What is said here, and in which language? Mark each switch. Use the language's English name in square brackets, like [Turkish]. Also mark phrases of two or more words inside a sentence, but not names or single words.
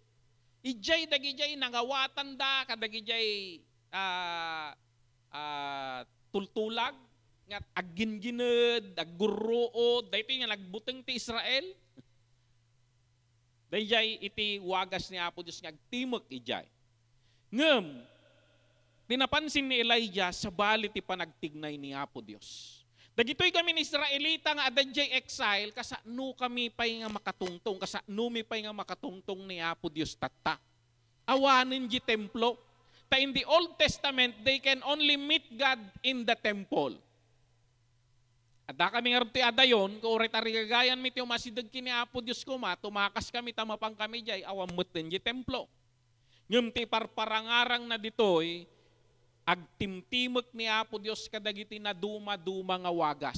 [Iloko] Ijay dagijay nangawatan da, kadagijay tultulag, nga aggingined, agguruod, dahito nga nagbuteng ti Israel. Dayjay iti wagas ni Apo Dios nga agtimok ijay. Ngem, pinapansin ni Elijah sa bali ti panagtignay ni Apo Dios. Dagitoy kami ni Israelita nga adadjay exile, kasano kami pay nga makatungtong, kasano mi pay nga makatungtong ni Apo Dios tata. Awanin di templo. [English] Ta in the Old Testament, they can only meet God in the temple. [Iloko] Ada kami nga ti adayon, ko uret arigagayan mi ti umasidag kini Apo Dios ko tumakas kami tamapang kami jay awam meten di templo. Ngem ti parparangarang na ditoy agtimtimek ni Apo Dios kadagiti na duma-duma nga wagas.